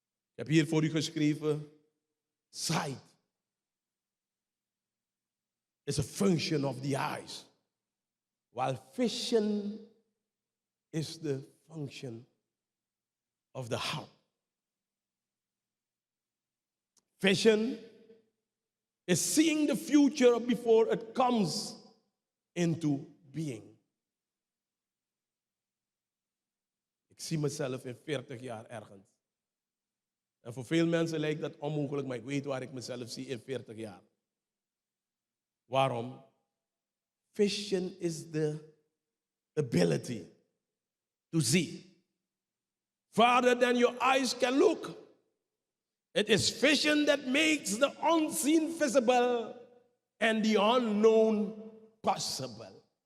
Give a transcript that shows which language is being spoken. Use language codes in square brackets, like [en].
[nl] Ik heb hier voor u geschreven, [en] sight is a function of the eyes, while vision is the function of the heart. Vision is seeing the future before it comes into being. [nl] Ik zie mezelf in 40 jaar ergens. En voor veel mensen lijkt dat onmogelijk, maar ik weet waar ik mezelf zie in 40 jaar. Waarom? [en] Vision is the ability to see farther than your eyes can look. It is vision that makes the unseen visible and the unknown possible.